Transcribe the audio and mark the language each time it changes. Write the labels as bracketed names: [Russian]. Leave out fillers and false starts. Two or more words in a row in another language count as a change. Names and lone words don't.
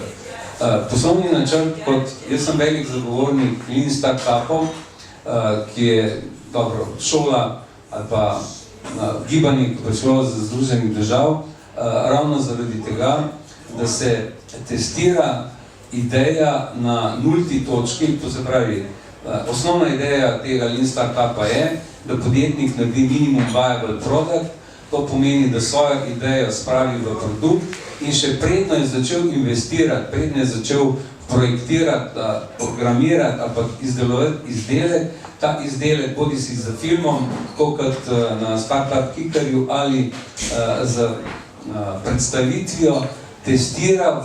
[Slovenian] Poslovni načrt, kot jaz sem velik zagovornik Lean Startupov, ki je dobro šola ali pa gibanje, ki prišlo z Združenih držav, ravno zaradi tega, da se testira ideja na nulti točki, to se pravi, osnovna ideja tega Lean Startupa je, da podjetnik naredi [English] minimum viable product, [Slovenian] to pomeni, da svojo idejo spravi v produkt in še predno je začel investirati, predno je začel projektirati, programirati ali pa izdelovati izdelek, ta izdelek bodi si za filmom, kot na Startup Kickerju ali z predstavitvijo, testira